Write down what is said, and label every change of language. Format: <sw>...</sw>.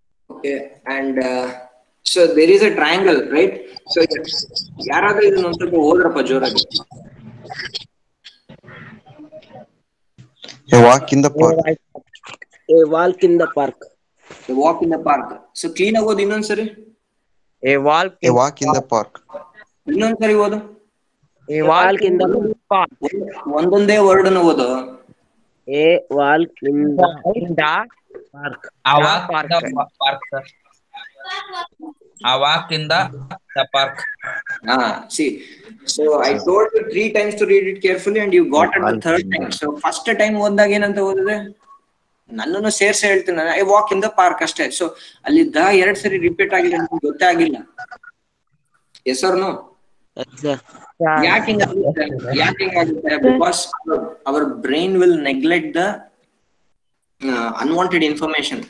<en>Okay, and so there is a triangle, right?</en> <kn>So ಯಾರಾದ್ರೂ ಇದನ್ನ ಒಂದ್ ಸ್ವಲ್ಪ ಓದ್ರಪ್ಪ ಜೋರಾಗಿ.</kn> <en>A walk in the park. A walk in the park. A walk in the park. So clean</en> <kn>ಆಗಿ ಓದಿ ಇನ್ನೊಂದ್ಸರಿ.</kn> <en>A walk in the park.</en> <kn>ಇನ್ನೊಂದ್ಸರಿ ಓದು.</kn> <en>A walk in the park.</en> <kn>ಒಂದೊಂದೇ ವರ್ಡ್ ಅನ್ನು ಓದು.</kn> <en>A walk in the park. A walk in the park, sir. A walk in the park. See, so I told you 3 times to read it carefully and you got it the 3rd time.</en> <kn>So first time ಓದಿದಾಗ ಏನಂತ ಓದಿದೆ, ನನ್ನನ್ನು ಸೇರ್ಸಿ ಹೇಳ್ತೀನಿ,</kn> <en>I walk in the park</en> <kn>ಅಷ್ಟೇ. So ಅಲ್ಲಿ 2 ಸರಿ repeat ಆಗಿದೆ ಅಂತ ಗೊತ್ತೇ ಆಗಿಲ್ಲ.</kn> <en>Yes or no?</en> <kn>ಯಾಕೆ ಹಿಂಗಾಗುತ್ತೆ?</kn> <en>Because our brain will neglect the unwanted information.</en>